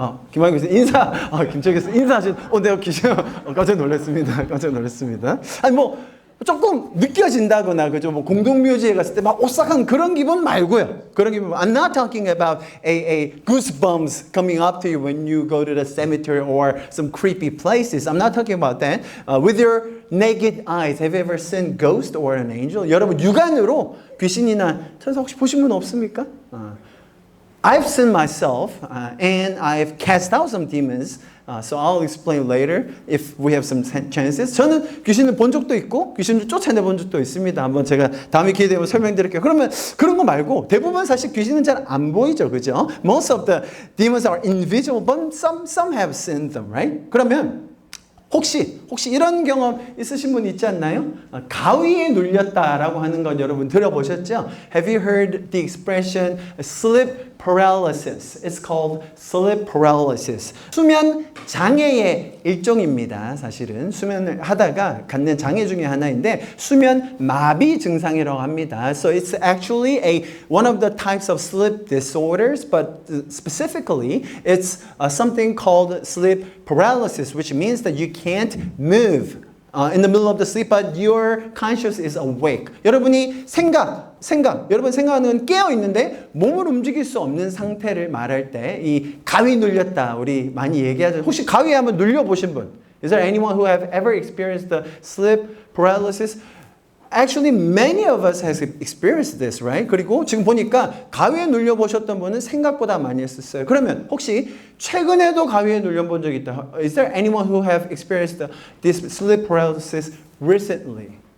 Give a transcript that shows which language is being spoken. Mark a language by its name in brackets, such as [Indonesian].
[Korean] 김학규 교수님 김철규 교수님 인사하신, 내가 귀신, 깜짝 놀랐습니다. 아니, 조금 느껴진다거나, 그죠? 공동묘지에 갔을 때 막 오싹한 그런 기분 말고요. 그런 기분. [English] I'm not talking about a goosebumps coming up to you when you go to the cemetery or some creepy places. I'm not talking about that. With your naked eyes, have you ever seen ghost or an angel? [Korean] 여러분, 육안으로 귀신이나 천사 혹시 보신 분 없습니까? [English] I've seen myself and I've cast out some demons. So I'll explain later if we have some chances. [Korean] 저는 귀신을 본 적도 있고 귀신을 쫓아내본 적도 있습니다. 한번 제가 다음에 기회 되면 설명드릴게요. 그러면 그런 거 말고 대부분 사실 귀신은 잘 안 보이죠, 그죠? [English] Most of the demons are invisible, but some have seen them, right? [Korean] 그러면 혹시 이런 경험 있으신 분 있지 않나요? 가위에 눌렸다라고 하는 건 여러분 들어보셨죠? [English] Have you heard the expression sleep paralysis? It's called sleep paralysis. [Korean] 수면 장애의 일종입니다. 사실은 수면을 하다가 갖는 장애 중에 하나인데 수면 마비 증상이라고 합니다. [English] So it's actually one of the types of sleep disorders, but specifically it's something called sleep paralysis, which means that you can't move in the middle of the sleep, but your conscious is awake. [Korean] 여러분이 여러분 생각하는 깨어 있는데 몸을 움직일 수 없는 상태를 말할 때 이 가위 눌렸다 우리 많이 얘기하죠. 혹시 가위에 한번 눌려 보신 분? [English] Is there anyone who have ever experienced the sleep paralysis? Actually, many of us has experienced this, right? [Korean] 그리고 지금 보니까 가위에 눌려보셨던 분은 생각보다 많이 했었어요. 그러면 혹시 최근에도 가위에 눌려본 적 있다? [English] Is there anyone who have experienced this sleep paralysis recently?